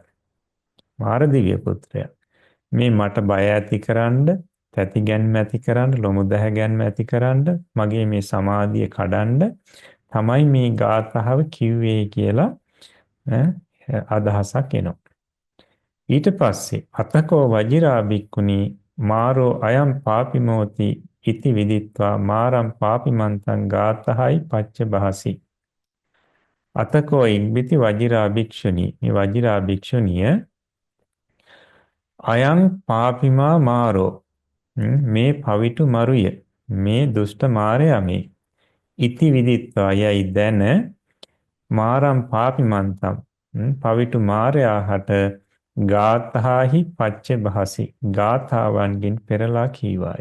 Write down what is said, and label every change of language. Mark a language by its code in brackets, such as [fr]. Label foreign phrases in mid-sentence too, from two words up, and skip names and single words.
[si] මාර දිව්‍ය පුත්‍රයා. මේ මට බය ඇතිකරන්න, තැති ගැන්ම ඇතිකරන්න, ලොමු දැහ ගැන්ම ඇතිකරන්න, මගේ මේ සමාධිය කඩන්න තමයි මේ ගාථාව කිව්වේ කියලා අදහසක් එනවා. ඊට පස්සේ [pi] අතකෝ වජිරා බික්කුණී මාරෝ අයම් පාපිමෝති ඉති විදිත්වා මාරම් පාපිමන්තං ගාතහයි පච්ච බහසි. [si] අතකෝ ඉක්බිති වජිරා භික්ෂුණී. මේ වජිරා භික්ෂුණිය [pi] අයං පාපිමා මාරෝ, [si] මේ පවිටු මරුය, මේ දුෂ්ට මාරයා මේ [pi] ඉති විදිත්වා [si] යයි දැන [pi] මාරම් පාපිමන්තම්, [si] පවිටු මාරයා හට [pi] ගාථාහි පච්ච බහසි, [si] ගාථාවන්ගෙන් පෙරලා කීවාය.